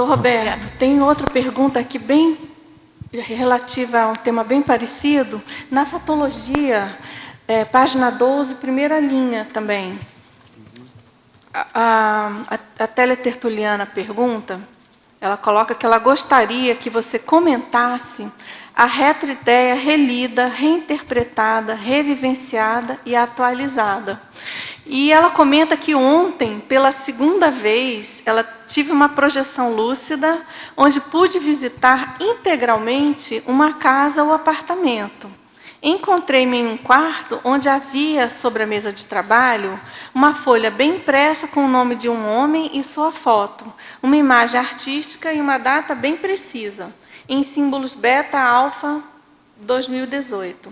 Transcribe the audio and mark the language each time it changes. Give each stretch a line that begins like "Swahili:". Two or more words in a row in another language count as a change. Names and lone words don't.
Portuguese: Roberto, tem outra pergunta aqui bem relativa a um tema bem parecido. Na fatologia, página 12, primeira linha também. A teletertuliana pergunta, ela coloca que ela gostaria que você comentasse a retroideia relida, reinterpretada, revivenciada e atualizada. E ela comenta que ontem, pela segunda vez, ela tive uma projeção lúcida, onde pude visitar integralmente uma casa ou apartamento. Encontrei-me em um quarto onde havia, sobre a mesa de trabalho, uma folha bem impressa com o nome de um homem e sua foto, uma imagem artística e uma data bem precisa, em símbolos beta, alfa, 2018.